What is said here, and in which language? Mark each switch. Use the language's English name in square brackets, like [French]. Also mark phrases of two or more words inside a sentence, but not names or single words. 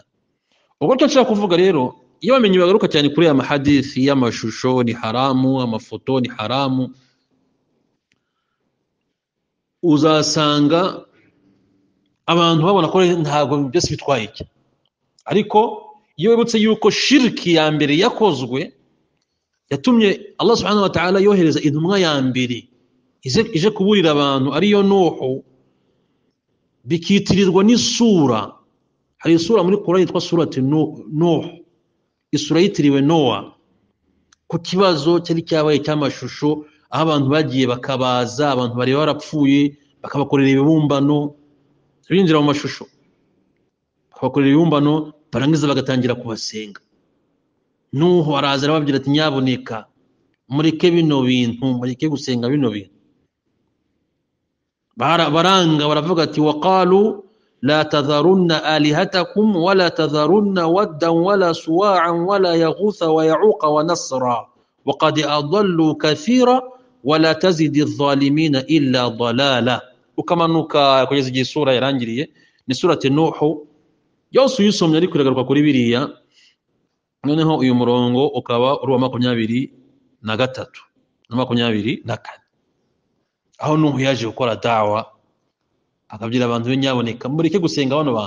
[Kinyarwanda] Ubwo cyo nshaka kuvuga rero, iyo bamenye bagaruka cyane kuri aya mahadisi y'amashusho ni haramu, amafoto ni haramu, uzasanga abantu babona ko ntabwo byose bitwaye iki. Ariko iyo wibutse yuko shirki ya mbere yakozwe yatumye Allah [Arabic] سبحانه وتعالى [Kinyarwanda] yohereza intumwa ya mbere ije kuburira abantu ariyo Nuhu, bikitirirwa n'isura. Hari isura muri Qur'an yitwa surati Nuh, isura yitiriwe Noah, ku kibazo cyari cyabaye cy'amashusho, aho abantu bagiye bakabaza abantu bari barapfuye bakabakorera ibibumbano, binjira mu mashusho bakabakorera ibibumbano, barangiza bagatangira kubasenga. Nuhu araza arababwira ati nyaboneka mureke bino bintu, mureke gusenga bino bintu. Baranga baravuga ati [Arabic] وقالوا لا تذرن آلهتكم ولا تذرن ودا ولا سواعا ولا يغوث ويعوق ونسرا وقد أضلوا كثيرا ولا تزد الظالمين إلا ضلالا. [Kinyarwanda] Ukamanuka kugeza igihe sura yarangiriye, ni surati Nuhu. Yose uyisomye ariko iragaruka kuri biriya. Noneho uyu murongo ukaba uri wa 23 na 24, aho Nuhu yaje gukora dawa, akabwira abantu nyaboneka mureke gusenga bano bantu.